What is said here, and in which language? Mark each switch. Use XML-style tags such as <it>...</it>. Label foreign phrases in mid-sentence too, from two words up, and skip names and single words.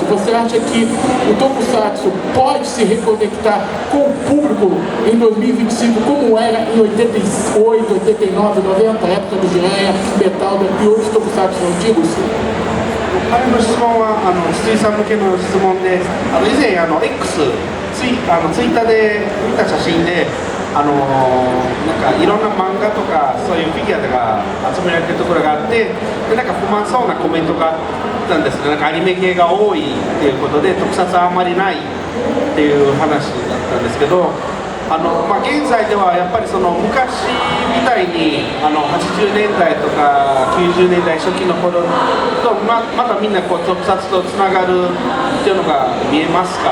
<pt>Você acha que o Tokusatsu pode se reconectar com o público em 2025 como era em 88, 89, 90, época do Jiraiya, Metal e outros Tokusatsu antigos?</pt> <ja>彼の質問は筒井さん向けの質問で、以前X ツイッターで見た写真でなんかいろんな漫画とかそういうフィギュアが集められてるところがあって、でなんか不満そうなコメントがあったんですけど、なんかアニメ系が多いっていうことで特撮はあんまりないっていう話だったんですけど、現在ではやっぱりその昔みたいに80年代とか90年代初期の頃とまだみんなこう特撮とつながるっていうのが見えますか？</ja>